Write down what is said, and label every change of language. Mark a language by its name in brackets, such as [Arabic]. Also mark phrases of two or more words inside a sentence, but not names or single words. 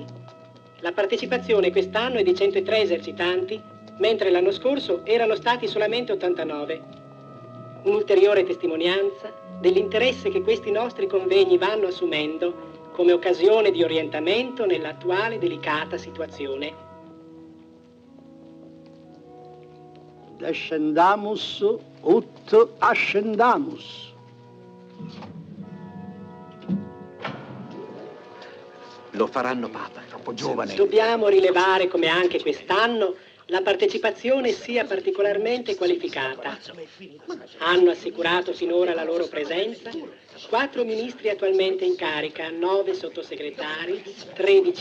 [Italian] La partecipazione quest'anno è di 103 esercitanti, mentre l'anno scorso erano stati solamente 89. Un'ulteriore testimonianza dell'interesse che questi nostri convegni vanno assumendo come occasione di orientamento nell'attuale delicata situazione. [Latin] Descendamus ut ascendamus. [Italian] Lo faranno papa, troppo giovane. Dobbiamo rilevare come anche quest'anno la partecipazione sia particolarmente qualificata. Hanno assicurato finora la loro presenza 4 ministri attualmente in carica, 9 sottosegretari, 13